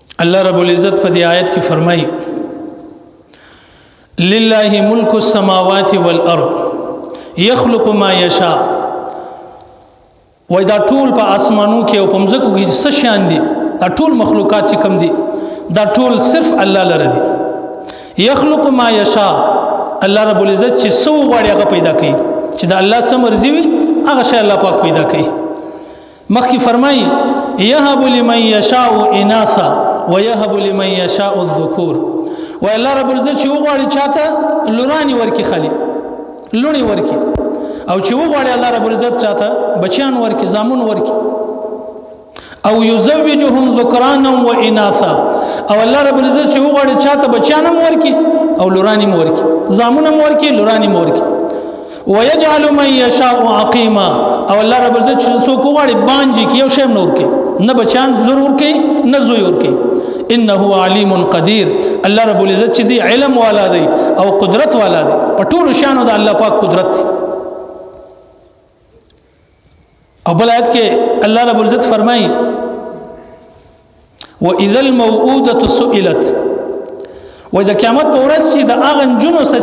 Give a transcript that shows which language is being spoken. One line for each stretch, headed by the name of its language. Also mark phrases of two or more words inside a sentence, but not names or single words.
Pashto: الله رب العزت په دې آیت کې فرمایي
Arabic: لله ملک السماوات والارض يخلق ما يشاء.
Pashto: وای دا ټول په اسمانو کې او په مځکو کې څه شان دي، دا ټول مخلوقات چې کم دي دا ټول صرف الله لره دي.
Arabic: يخلق ما يشاء،
Pashto: الله رب العزت چې څو غواړي هغه پیدا کوي، چې دا الله څه مرضی وي هغه شی الله پاک پیدا کوي. مخکې فرمایي
Arabic: يهب لمن يشاء اناثا ويهب لمن يشاء الذكور.
Pashto: و الله رب العزت چې وغواړي چاته لورانی ورکی خلی لونی ورکی، او چې وغواړي الله رب العزت چاته بچیان ورکی زامن ورکی. او
Arabic: يزوجهم ذكرانا واناثا،
Pashto: او الله رب العزت چې وغواړي چاته بچیان ورکی او لورانی ورکی زامن ورکی لورانی ورکی.
Arabic: ويجعل من يشاء عقيما،
Pashto: او الله رب العزت چې څوک وغواړي باندې کې یو شی نور کې نه بچان لور ورکی نه زوی ورکی.
Arabic: انه علیم قدیر،
Pashto: الله رب العزت چې دی علم والا دی او قدرت والا دی، په ټولو شانو د الله پاک قدرت دی. او بل آیت کې الله رب العزت فرمایي
Arabic: واذا الموءودة سئلت،
Pashto: و د قیامت په ورځ چې د هغه نجونو څخه